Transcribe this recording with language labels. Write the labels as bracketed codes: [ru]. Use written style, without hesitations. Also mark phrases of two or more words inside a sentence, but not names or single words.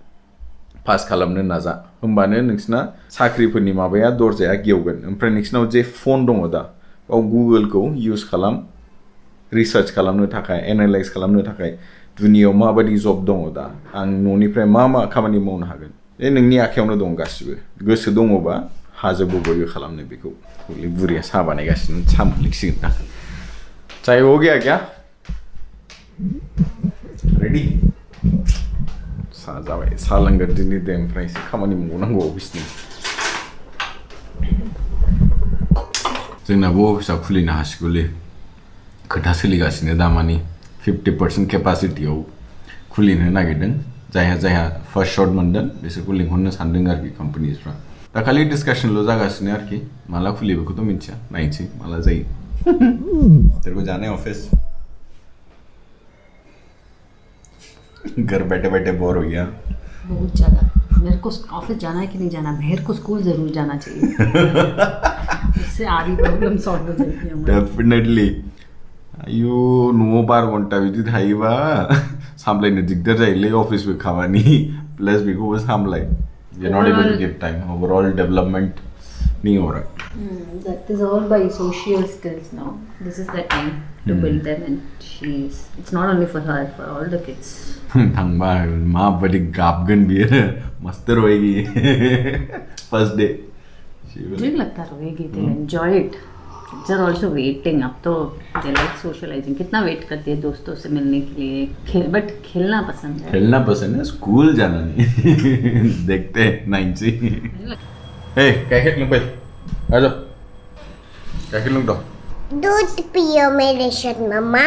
[brx] पास खालामनो नाजा होमबानो नोंसिना साख्रिफोरनि माबाया दरजाया गेवगोन ओमफ्राय नोंसिनाव जे फन दङ दा बाव गुगोलखौ इउज खालाम रिसार्च खालामनो थाखाय एनालाइज खालामनो थाखाय दुनियाव माबायदि जब दङ दा आं न'निफ्राय मा खामानि मावनो हागोन बे नोंनि आखायावनो दं गासिबो गोसो दङबा हाजोबो बयबो खालामनो बेखौ बुरिया साहा बानायगासिनो साहा मोनलोंसिगोन दा [hi] चाय हो गया क्या [brx] रेडी साहा जाबाय साहा लोंगोन दिनै दे ओमफ्राय एसे खामानि मावनांगौ अफिसनि जोंनाबो अफिसा खुलिनो हासिगौलै खोथा सोलिगासिनो दामानि 50% केपासिटियाव खुलिनो नागिरदों जायहा फार्स्ट शट मोनदों बिसोरखौ लिंहरनो सानदों आरोखि कम्पानिसफ्रा दा खालि डिस्कासनल' जागासिनो आरोखि माला खुलियो बेखौथ' मिन्थिया नायनोसै माला जायो [hi] तेरे को जाना है ऑफिस घर बैठे बैठे बोर हो गया बहुत ज़्यादा मेरे को ऑफिस जाना है कि नहीं जाना बहर को स्कूल ज़रूर जाना चाहिए उससे आधी प्रॉब्लम सॉल्व हो जाएगी हमारी [brx] डेफिनेटली आयु न'आव 12 घन्टा बिदि थायोबा सामलायनो दिगदार जायोलै अफिसबो खामानि प्लास बेखौबो सामलाय [en] you're not able to give time overall development [hi] नहीं हो रहा [en] that is all by social skills now this is the time to build them and it's not only for her for all the kids [brx] थांबा माबायदि गाबगोन बियो [hi] मस्त रोएगी फर्स्ट डे मुझे लगता रोएगी [en] they enjoy it kids are also waiting [hi] अब तो [en] they like socializing [hi] कितना वेट करती है दोस्तों से मिलने के लिए बट खेलना पसंद है स्कूल जाना नहीं देखते हैं 9 से हे क्या खेल लूं भाई आ जाओ क्या खेल लूं तो दूध पियो मेरे शर्ट मम्मा